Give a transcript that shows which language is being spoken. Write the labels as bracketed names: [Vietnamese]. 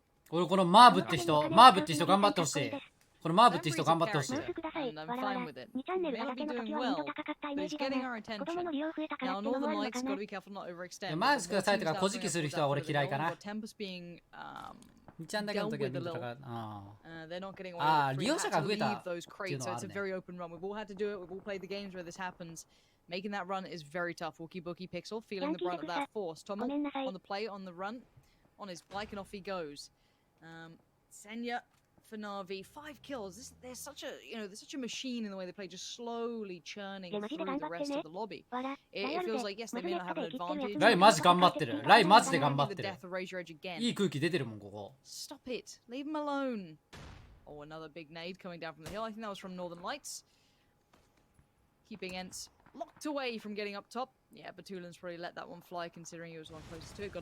[Japanese] 俺このマーブって人頑張ってほしい。これマーブって人頑張ってほしい。 [English] I'm fine with it. He may not be doing well, but he's getting our attention. Now, Northern Lights, gotta be careful not to overextend. [Japanese] マーズくださいとかこじきする人は俺嫌いかな。 [English] Tempest being [Japanese] 2ちゃんだけの時は見てたから。 [English] they're not getting away with it. [Japanese] 利用者が増えた [English] those crates, so it's a very open run. We've all had to do it. We've all played the games where this happens. Making that run is very tough. Wookie Bookie Pixel feeling the brunt of that force. Tommel on the play, on the run, on his bike, and off he goes. Senya for Na'Vi, 5 kills. They're such a machine in the way they play, just slowly churning through the rest of the lobby. It feels like yes, they may not have an advantage. [Japanese] ライマジ頑張ってる。ライマジで頑張ってる。 [English] again. [Japanese] いい空気出てるもんここ。 [English] Stop it. Leave him alone. Oh, another big nade coming down from the hill. I think that was from Northern Lights. Keeping Ents locked away from getting up top. Yeah, Batulin's probably let that one fly considering he was one closest to it.